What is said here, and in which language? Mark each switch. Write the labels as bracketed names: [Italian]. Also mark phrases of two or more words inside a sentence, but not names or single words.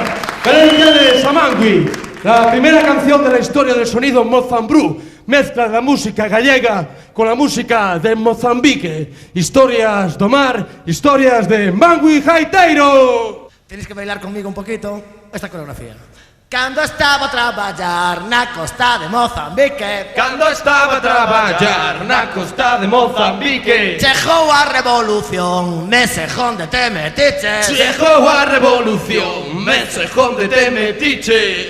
[Spanish] Carencia Samangui, la primera canción de la historia del sonido Mozambrú. Mezcla la música gallega con la música de Mozambique. [Galician] Historias do mar, historias de Mangui Jaiteiro. [Spanish] Tenéis que bailar conmigo un poquito esta coreografía. [Galician] Cando estaba a traballar na costa de Mozambique, Cando estaba a traballar na costa de Mozambique, chegou a revolución, meses onde te metiches. chegou a revolución, meses onde te metiche.